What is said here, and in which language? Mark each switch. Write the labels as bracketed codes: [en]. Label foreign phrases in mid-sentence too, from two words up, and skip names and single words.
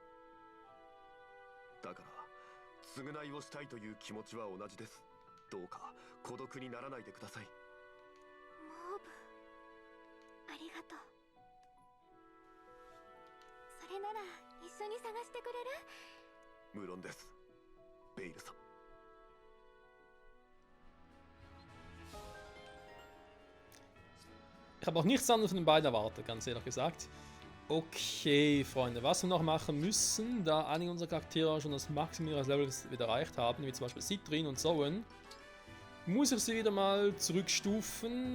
[ja] だから償いをしたいという気持ちは同じです。どうか孤独にならないでください。モーブ、ありがとう。それなら一緒に探してくれる？無論です、ベイルさん。 [de] Ich habe auch nichts anderes von den beiden erwartet, ganz ehrlich gesagt. Okay, Freunde, was wir noch machen müssen, da einige unserer Charaktere schon das Maximum ihres Levels wieder erreicht haben, wie zum Beispiel Citrin und Zoen, muss ich sie wieder mal zurückstufen.